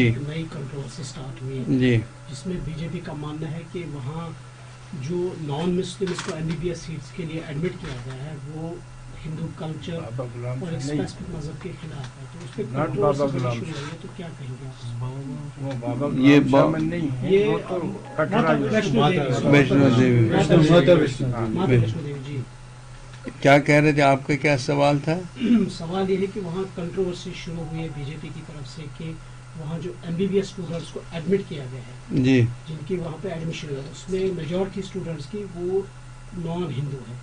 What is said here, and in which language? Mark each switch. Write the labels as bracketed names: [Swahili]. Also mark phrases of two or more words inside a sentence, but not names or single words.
[Urdu] ایک نئی [English] controversy start [Urdu] ہوئی ہے، جی، جس میں بی جے پی کا ماننا ہے کہ وہاں جو [English] non Muslims [Urdu] کو MBBS سیٹس کے لیے ایڈمٹ کیا گیا ہے وہ ہندو کلچر اور ایک اسپیسیفک مذہب کے خلاف ہے، تو اس پہ کنٹروورسی بڑی شروع ہوئی ہے، تو کیا کہیں گے آپ؟ یہ یہ ویشنو دیوی، ماتا ویشنو دیوی، جی۔ کیا کہہ رہے تھے؟ آپ کا کیا سوال تھا؟ سوال یہ ہے کہ وہاں کنٹروورسی شروع ہوئی ہے بی جے پی کی طرف سے کہ وہاں جو MBBS اسٹوڈنٹس کو ایڈمٹ کیا گیا ہے، جی، جن کی وہاں پہ ایڈمیشن ہے، اس میں [English] majority students [Urdu] کی وہ [English] non Hindu [Urdu] ہے،